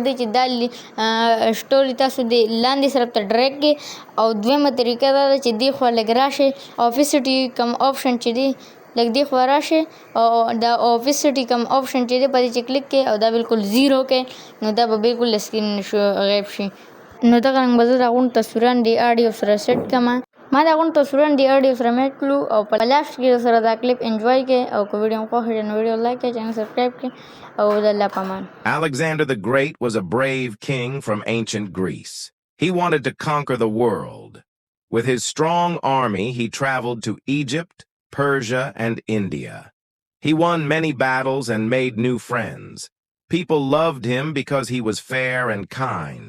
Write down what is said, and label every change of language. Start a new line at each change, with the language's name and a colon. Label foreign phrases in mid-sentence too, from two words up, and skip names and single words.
Pashto: دی چې دا سټوري تاسو د لاندې طرف ته ډریګ کړئ او دویمه طریقه دا ده چې دې خوا لږ راشئ اوفیسټي کوم آپشن چې دی لږ دې خوا راشئ او دا اوفیسټي کوم آپشن چې دی په دې چې کلیک کړئ او دا بالکل زیرو کړئ نو دا به بالکل له سکرین غیب شي نو دغه رنګ به زه د هغوی تصویران د اډیو سره سیټ کړم ما د هغوی تصویران د اډیو سره میټ کړو او په لاست کې سره دا کلیپ انجوای کړئ او که ویډیو مو خوښ شي نو
English: video like
Pashto: کړئ
English: channel subscribe
Pashto: کړئ او د الله په امان.
English: Alexander the Great was a brave king from ancient Greece. He wanted to conquer the world. With his strong army, he traveled to Egypt, Persia, and India. He won many battles and made new friends. People loved him because he was fair and kind.